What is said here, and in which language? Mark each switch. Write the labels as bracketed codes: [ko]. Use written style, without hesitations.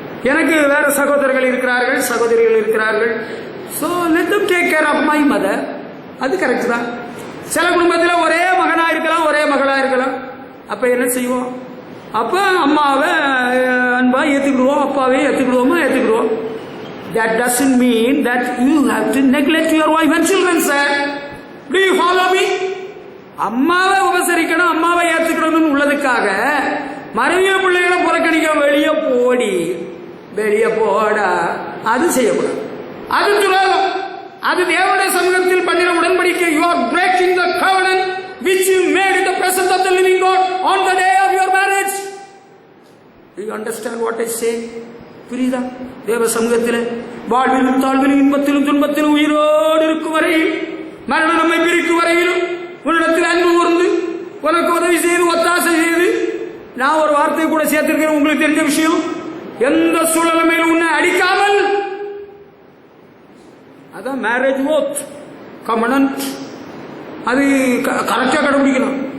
[ta] எனக்கு வேற சகோதரர்கள் இருக்கிறார்கள், சகோதரிகள் இருக்கிறார்கள். [en] So let them take care of my mother. [ta] அது கரெக்ட் தான். சில குடும்பத்தில் ஒரே மகனாக இருக்கலாம், ஒரே மகளாக இருக்கலாம். அப்போ என்ன செய்வோம்? அப்போ அம்மாவை அன்பா ஏற்றுக்கிடுவோம், அப்பாவே ஏற்றுக்கிடுவோம். [en] That doesn't mean that you have to neglect your wife and children, sir. Do you follow me? [ta] அம்மாவை உபசரிக்கணும், அம்மாவை ஏற்றுக்கணும்னு உள்ளதுக்காக மனைவிய பிள்ளைகளை புறக்கணிக்க வெளியே போடி, வெளியே போடா, அது செய்யக்கூடாது. அது துரோகம். அது தேவனுடைய சமூகத்தில் பண்ணின உடன்படிக்கை. [en] You are breaking the covenant which you made in the presence of the living God on the day of your marriage. Do you understand what I say? [ta] புரியுதா? தேவ சமூகத்தில் வாழ்விலும் தாழ்விலும் இன்பத்திலும் துன்பத்திலும் உயிரோடு இருக்கும் வரையில், மரணம் நம்மை பிரிக்கும் வரையிலும் உன்னிடத்தில் அன்பு கூர்ந்து உனக்கு உதவி செய்து ஒத்தாசை செய்து, நான் ஒரு வார்த்தை கூட சேர்த்திருக்கிறேன், உங்களுக்கு தெரிஞ்ச விஷயம், எந்த சூழலுமையிலும் உன்னை அடிக்காமல், அதான் [en] marriage oath covenant, [ta] அது கரெக்டாக கடைபிடிக்கணும்.